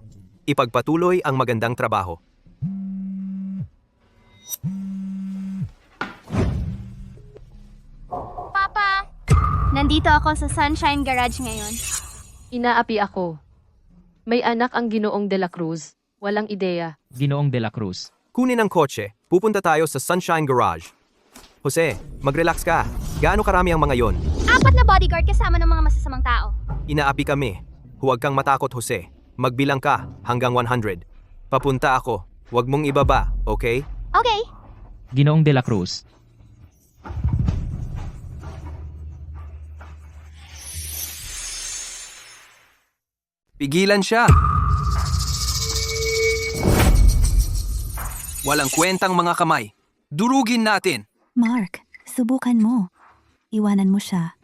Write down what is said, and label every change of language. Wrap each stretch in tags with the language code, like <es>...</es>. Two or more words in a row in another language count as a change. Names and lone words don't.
<tl>Ipagpatuloy ang magandang trabaho. Papa, nandito ako sa Sunshine Garage ngayon. Inaapi ako. May anak ang Ginoong de la Cruz. Walang ideya. Ginoong de la Cruz. Kunin ang kotse. Pupunta tayo sa Sunshine Garage. Jose, mag-relax ka. Gaano karami ang mga yon? 4 na bodyguard kasama ng mga masasamang tao. Inaapi kami. Huwag kang matakot, Jose. Magbilang ka hanggang 100. Papunta ako. Huwag mong ibaba, okay? Okay. Ginoong de la Cruz. Pigilan siya! Walang kwentang mga kamay. Durugin natin! Mark, subukan mo. Iwanan mo siya.</tl>